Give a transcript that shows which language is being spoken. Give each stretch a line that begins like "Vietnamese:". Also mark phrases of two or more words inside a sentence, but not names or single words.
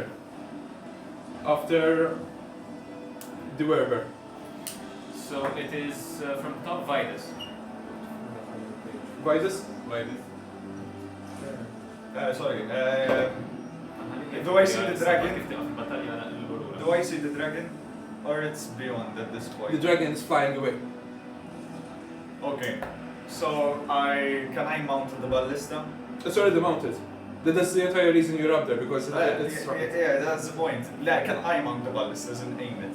English: After the wearer. So it is from top Vitus. Vitus? Sorry. Do I see the dragon?
Maltese: battalja l-lura.
English: Do I see the dragon? Or it's beyond at this point? The dragon is flying away. Okay. So can I mount the ballista? It's already mounted. That's the entire reason you're up there, because it's Yeah, that's the point. Like, can I mount the ballistas and aim it?